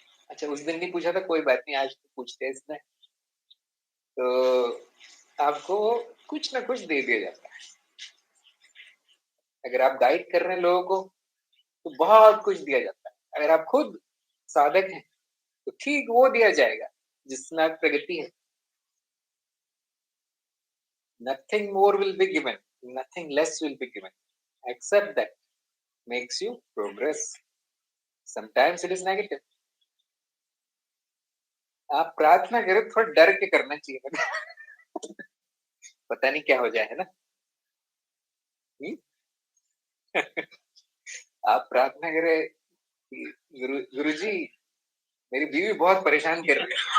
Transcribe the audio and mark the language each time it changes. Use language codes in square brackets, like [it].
[hi] अच्छा उस दिन नहीं पूछा था, कोई बात नहीं, आज तो पूछते हैं इसमें। तो आपको कुछ ना कुछ दे दिया जाता है। अगर आप गाइड कर रहे हैं लोगों को, तो बहुत कुछ दिया जाता है। अगर आप खुद साधक हैं, तो ठीक वो दिया जाएगा, जिसमें आप प्रगति है। [en] Nothing more will be given, nothing less will be given, except that makes you progress. Sometimes it is negative. [hi] आप प्रार्थना करें थोड़ा डर के करना चाहिए। पता नहीं क्या हो जाए, है ना? हुँ? आप प्रार्थना करें कि गुरुजी मेरी बीवी बहुत परेशान कर रही है।